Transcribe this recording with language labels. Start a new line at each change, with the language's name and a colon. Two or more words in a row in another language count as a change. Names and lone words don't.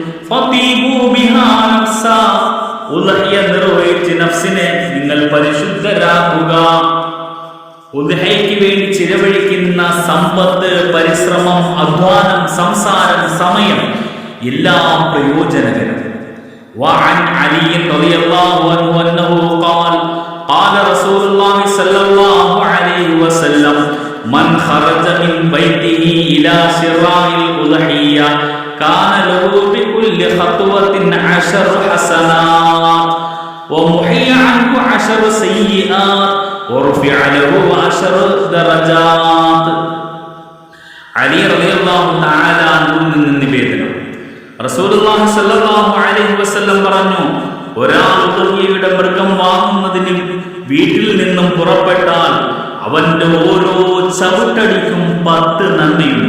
Malayalam: ഉദ്ഹിയ നിർവഹിച്ച് നഫ്സിനെ നിങ്ങൾ പരിശുദ്ധരാക്കുക. ഉദ്ഹിയയ്ക്ക് വേണ്ടി ചിലവഴിക്കുന്ന സമ്പത്ത്, പരിശ്രമം, അധ്വാനം, സംസാരം, സമയം എല്ലാം പ്രയോജനകരം.
Arabic: وعن علي رضي الله عنه أنه قال قال رسول الله صلى الله عليه وسلم من خرج من بيته إلى شراء الأضحية كان له بكل خطوة 10 حسنات ومحي عنه 10 سيئات ورفع له 10 درجات.
Malayalam: അലി
Arabic: رضي الله تعالى
Malayalam: അൻഹുവിൽ നിന്ന് നിവേദനം,
Arabic: رسول الله صلى الله عليه وسلم
Malayalam: പറഞ്ഞു, ഒരാൾ ഉദ്ഹിയയുടെ മൃഗം വാങ്ങുന്നതിന് വീട്ടിൽ നിന്നും പുറപ്പെട്ടാൽ അവന്റെ ഓരോ ചവിട്ടടിക്കും 10 നന്മയുണ്ട്.